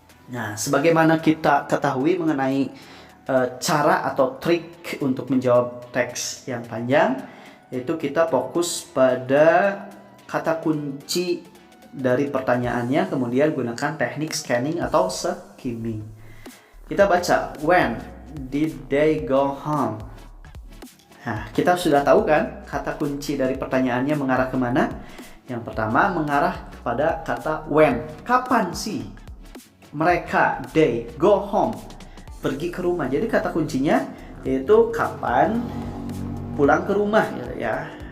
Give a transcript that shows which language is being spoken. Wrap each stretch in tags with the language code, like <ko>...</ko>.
<id>Nah, sebagaimana kita ketahui mengenai cara atau trik untuk menjawab teks yang panjang, itu kita fokus pada kata kunci dari pertanyaannya, kemudian gunakan teknik scanning atau skimming. Kita baca,</id> <en>when did they go home?</en> <id>Nah, kita sudah tahu kan kata kunci dari pertanyaannya mengarah kemana? Yang pertama mengarah kepada kata when. Kapan sih mereka,</id> <en>they, go home,</en> <id>pergi ke rumah. Jadi kata kuncinya yaitu kapan pulang ke rumah gitu ya.</id>